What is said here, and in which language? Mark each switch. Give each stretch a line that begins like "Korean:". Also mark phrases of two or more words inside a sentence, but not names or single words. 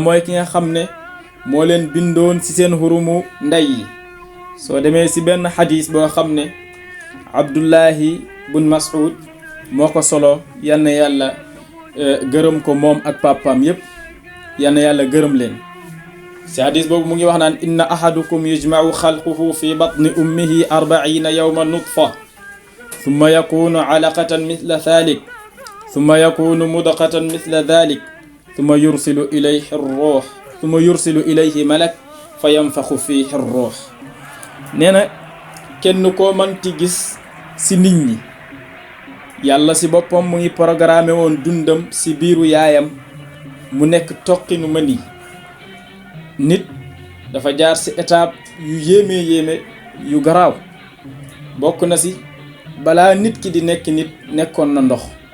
Wolof: mooy ki nga xam ne moo leen bindoon ci seen xurumu ndey yi soo demee ci benn xadis boo xam ne Abdullahi bun Mas'ud moo ko solo yal na yàlla gërëm ko moom ak papaam yépp yal na yàlla gërëm leen ci xadis boobu mu ngi wax naan
Arabic: إن أحدكم يجمع خلقه في بطن أمه 40 يوما نطفة ثم يكون علقة مثل ذلك ثم يكون مضغة مثل ذلك ثم يرسل إليه ملك فينفخ فيه روح
Wolof: nee na kenn koo manti gis ci nit ñi yàlla ci boppam mu ngi programmé woon dundam ci biiru yaayam mu nekk toqinu mani nit dafa jaar ci étape yu yéeme yu garaaw bokk na ci balaa nit ki di nekk nit nekkoon na ndox